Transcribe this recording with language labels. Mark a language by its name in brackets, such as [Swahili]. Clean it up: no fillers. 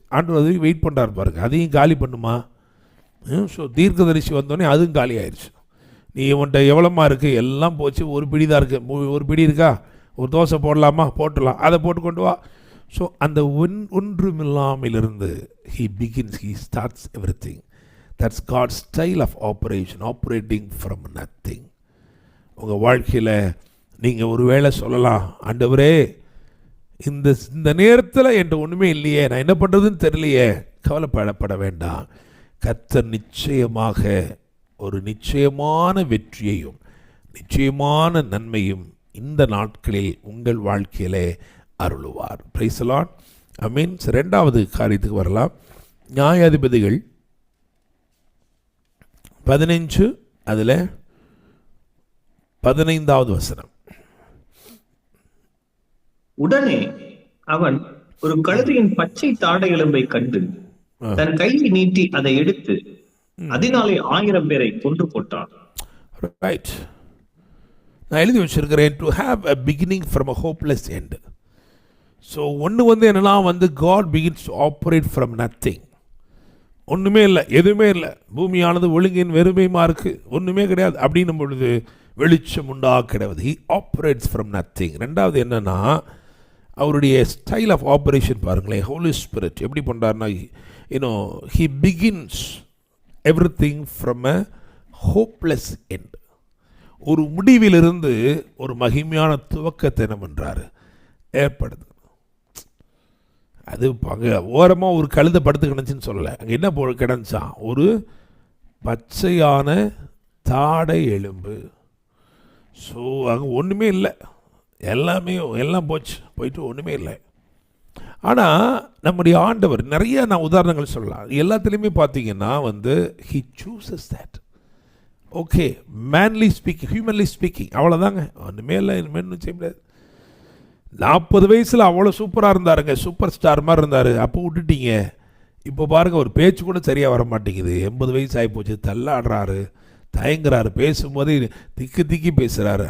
[Tamil] ஆண்டவர் அதுவும் வெயிட் பண்ணுறாரு பாருங்க, அதையும் காலி பண்ணுமா. ஸோ தீர்க்கதரிசி வந்தோடனே அதுவும் காலி ஆயிடுச்சு. நீ உன்ட்ட எவ்வளோமா இருக்குது, எல்லாம் போச்சு, ஒரு பிடி தான் இருக்குது, ஒரு பிடி இருக்கா, ஒரு தோசை போடலாமா, போட்டுடலாம், அதை போட்டு கொண்டு வா. ஸோ அந்த ஒன்றுமில்லாமலிருந்து [English] he starts everything. That's God's style of operation, operating from nothing. [Tamil] உங்கள் வாழ்க்கையில் நீங்கள் ஒரு வேளை சொல்லலாம், ஆண்டவரே இந்த நேரத்தில் என்கிட்ட ஒன்றுமே இல்லையே, நான் என்ன பண்ணுறதுன்னு தெரியலையே. கவலைப்பட வேண்டாம். கர்த்தர் நிச்சயமாக ஒரு நிச்சயமான வெற்றியையும் நிச்சயமான நன்மையும் இந்த நாட்களில் உங்கள் வாழ்க்கையிலே அருளுவார். Praise the Lord. ஆமென். இரண்டாவது காரியத்துக்கு வரலாம். நியாயாதிபதிகள் 15 அதில் 15வது வசனம். உடனே அவன் ஒரு கழுதையின் பச்சை தாடை எலும்பை கண்டு தன் கையை நீட்டி அதை எடுத்து அதனாலே 1000 பேரை கொன்று போட்டான். ரைட். நான் எழுதி வச்சிருக்கிறேன், [English] To have a beginning from a hopeless end. [Tamil] So என்னன்னா [English] God begins to operate from nothing. [Tamil] ஒன்றுமே இல்லை, எதுவுமே இல்லை, பூமியானது ஒழுங்கின் வெறுமையுமா இருக்குது, ஒன்றுமே கிடையாது அப்படின்னும் பொழுது வெளிச்சம் கிடையாது. [English] He operates from nothing. [Tamil] ரெண்டாவது என்னன்னா, அவருடைய ஸ்டைல் ஆஃப் ஆப்ரேஷன் பாருங்களேன். ஹோலி ஸ்பிரிட் எப்படி பண்ணுறாருன்னா, [English] he begins everything from a hopeless end. [Tamil] ஒரு முடிவிலிருந்து ஒரு மகிமையான துவக்கத்தை என்ன பண்ணுறாரு, ஏற்படுது. அது அங்கே ஓரமாக ஒரு கழுதை படுத்து கிடந்துச்சின்னு சொல்லலை, அங்கே என்ன கிடந்துச்சான், ஒரு பச்சையான தாடை எலும்பு. ஸோ அங்கே ஒன்றுமே இல்லை, எல்லாம் போயிட்டு ஒன்றுமே இல்லை. ஆனால் நம்முடைய ஆண்டவர் நிறைய நான் உதாரணங்கள் சொல்லலாம். எல்லாத்துலேயுமே பார்த்தீங்கன்னா [English] he chooses that. [Tamil] Okay, [English] manly speaking, humanly speaking, [Tamil] அவ்வளோதாங்க, ஒன்றுமே இல்லை, இனிமேல் செய்ய முடியாது. 40 வயசில் அவ்வளோ சூப்பராக இருந்தாருங்க, சூப்பர் ஸ்டார் மாதிரி இருந்தார், அப்போ விட்டுட்டீங்க. இப்போ பாருங்கள், ஒரு பேச்சு கூட சரியாக வர மாட்டேங்குது. 80 வயசு ஆகிப்போச்சு, தள்ளாடுறாரு, தயங்குறாரு, பேசும்போதே திக்கி பேசுகிறாரு.